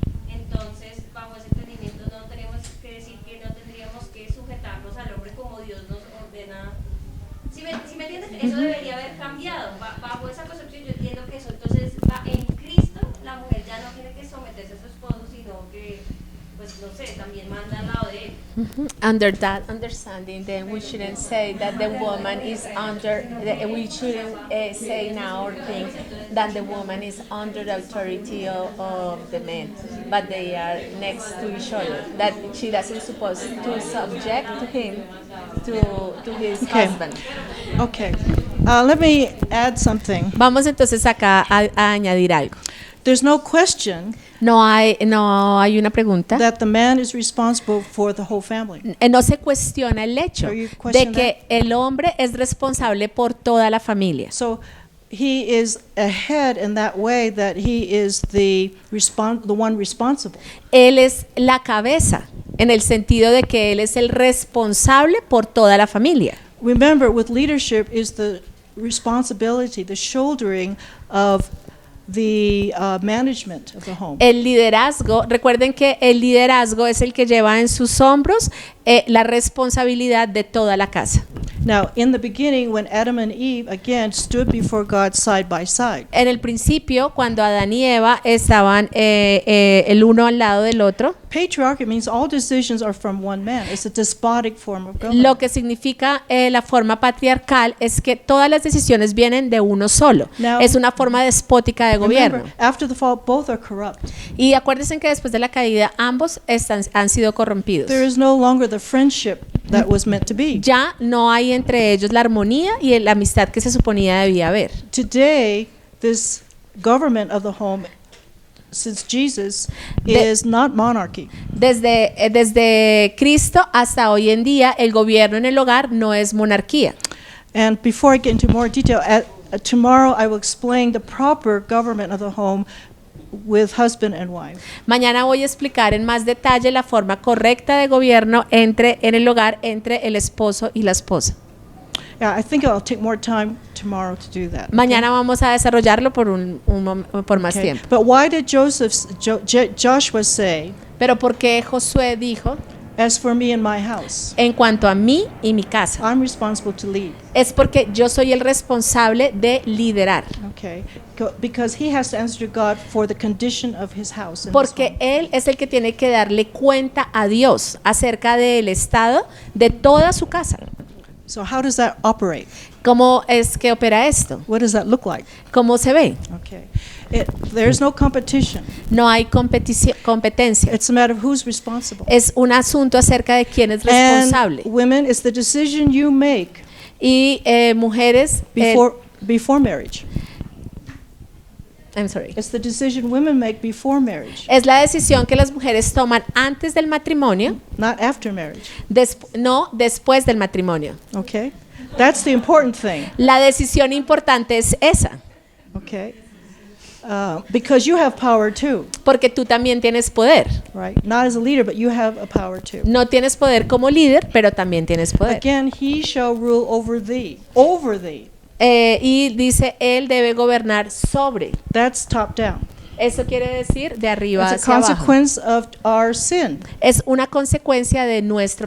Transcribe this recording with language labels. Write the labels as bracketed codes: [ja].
[es] Entonces, bajo ese entendimiento no tenemos que decir que no tendríamos que sujetarnos al hombre como Dios nos ordena. Si me entiendes, eso debería haber cambiado. Bajo esa concepción yo entiendo que eso entonces va en Cristo, la mujer ya no tiene que someterse a su esposo, sino que, pues no sé, también manda al lado de él. [en] Under that understanding, then we shouldn't say that the woman is under, we shouldn't say now or think that the woman is under the authority of the man, but they are next to each other, that she doesn't supposed to subject to him, to his Okay. husband. Okay. Let me add something. [es] Vamos entonces acá a añadir algo. [en] There's no question [es] No hay una pregunta. [en] that the man is responsible for the whole family. [es] No se cuestiona el hecho [en] Are you [es] de [en] questioning [es] que el hombre es responsable por toda la familia. [en] So he is ahead in that way that he is the one responsible. [es] Él es la cabeza, en el sentido de que él es el responsable por toda la familia. [en] Remember, with leadership is the responsibility, the shouldering of the management of the home. [es] El liderazgo, recuerden que el liderazgo es el que lleva en sus hombros la responsabilidad de toda la casa. [en] Now, in the beginning, when Adam and Eve again stood before God side by side, [es] En el principio, cuando Adán y Eva estaban el uno al lado del otro, [en] patriarchy means all decisions are from one man. It's a despotic form of government. [es] lo que significa la forma patriarcal es que todas las decisiones vienen de uno solo. [en] Now- [es] Es una forma despótica de gobierno. [en] Remember, after the fall, both are corrupt. [es] Y acuérdense que después de la caída ambos han sido corrompidos. [en] There is no longer the friendship that was meant to be. [es] Ya no hay entre ellos la armonía y la amistad que se suponía debía haber. [en] Today, this government of the home, since Jesus, [es] De- [en] is not monarchy. [es] Desde Cristo hasta hoy en día, el gobierno en el hogar no es monarquía. [en] And before I get into more detail, tomorrow I will explain the proper government of the home with husband and wife. [es] Mañana voy a explicar en más detalle la forma correcta de gobierno en el hogar entre el esposo y la esposa. [en] Yeah, I think I'll take more time tomorrow to do that. [es] Mañana vamos a desarrollarlo por por más [en] Okay. [es] tiempo. [en] But why did Joshua say, [es] Pero ¿por qué Josué dijo, [en] "As for me and my house, [es] en cuanto a mí y mi casa? [en] I'm responsible to lead"? [es] Es porque yo soy el responsable de liderar. [en] Okay, because he has to answer to God for the condition of his house. In his [es] Porque [en] home. [es] él es el que tiene que darle cuenta a Dios acerca del estado de toda su casa. [en] So how does that operate? [es] ¿Cómo es que opera esto? [en] What does that look like? [es] ¿Cómo se ve? [en] Okay, there's no competition. [es] No hay competencia. [en] It's a matter of who's responsible. [es] Es un asunto acerca de quién es [en] And [es] responsable. [en] women, it's the decision you make [es] Y mujeres, [en] before marriage. I'm sorry. It's the decision women make before marriage, [es] Es la decisión que las mujeres toman antes del matrimonio, [en] not after marriage. [es] no después del matrimonio. [en] Okay, that's the important thing. [es] La decisión importante es esa, [en] Okay, because you have power too, [es] porque tú también tienes poder. [en] right? Not as a leader, but you have a power too. [es] No tienes poder como líder, pero también tienes poder. [en] Again, he shall rule over thee. Over thee. [es] Y dice, él debe gobernar sobre. [en] That's top down. [es] Eso quiere decir de arriba [en] It's a [es] hacia abajo. [en] consequence of our sin. [es] Es una consecuencia de nuestro